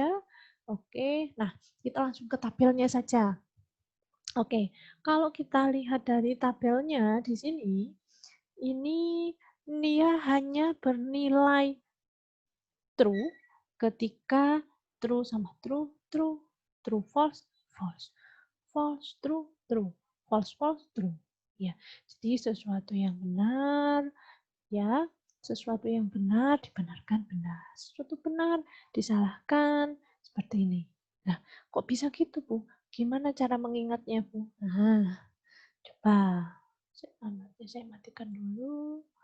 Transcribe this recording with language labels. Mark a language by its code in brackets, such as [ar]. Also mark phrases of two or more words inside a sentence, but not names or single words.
[id] Oke, nah kita langsung ke tabelnya saja. Oke, kalau kita lihat dari tabelnya di sini, ini dia hanya bernilai true ketika true sama [en] true, true, true false, false, false, true, true, false, false, true. [id] Ya, jadi sesuatu yang benar, ya, sesuatu yang benar dibenarkan benar, sesuatu benar disalahkan seperti ini. Nah, kok bisa gitu, Bu? Gimana cara mengingatnya, Bu? Nah, coba saya matikan dulu.